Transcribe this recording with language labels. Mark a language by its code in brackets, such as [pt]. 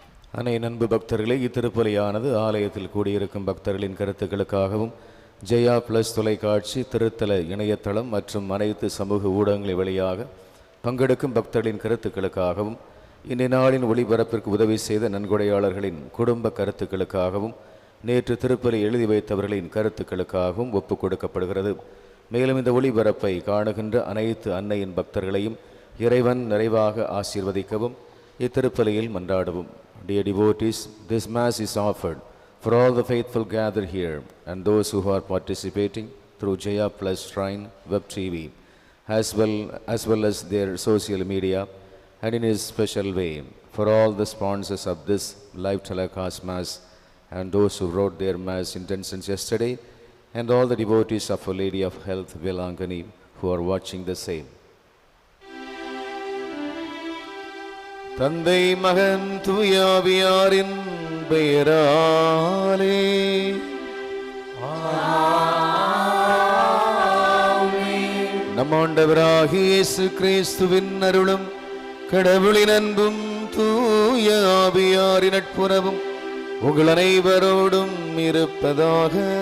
[ta] அன்னை நண்பு பக்தர்களே, இத்திருப்பலியானது ஆலயத்தில் கூடியிருக்கும் பக்தர்களின் கருத்துக்களுக்காகவும் ஜெயா பிளஸ் தொலைக்காட்சி, திருத்தல இணையதளம் மற்றும் அனைத்து சமூக ஊடகங்கள் வழியாக பங்கெடுக்கும் பக்தர்களின் கருத்துக்களுக்காகவும், இன்றைய நாளின் ஒளிபரப்பிற்கு உதவி செய்த நன்கொடையாளர்களின் குடும்ப கருத்துக்களுக்காகவும், நேற்று திருப்பலி எழுதி வைத்தவர்களின் கருத்துக்களுக்காகவும் ஒப்புக் கொடுக்கப்படுகிறது. மேலும் இந்த ஒளிபரப்பை காணுகின்ற அனைத்து அன்னையின் பக்தர்களையும் இறைவன் நிறைவாக ஆசீர்வதிக்கவும் இத்திருப்பலியில் மன்றாடவும். [en] Dear devotees, this Mass is offered for all the faithful gathered here and those who are participating through Jaya Plus Shrine Web TV, as well as their social media, and in his special way for all the sponsors of this live telecast Mass and those who wrote their Mass intentions yesterday, and all the devotees of Our Lady of Health, Velangani, who are watching the same. [ta] தந்தை மகன் தூயாவியாரின் பெயராலே நம் ஆண்டவராகிய இயேசு கிறிஸ்துவின் அருளும் கடவுளின் அன்பும் தூய ஆவியாரின் நட்புறவும் உங்கள் அனைவரோடும் இருப்பதாக.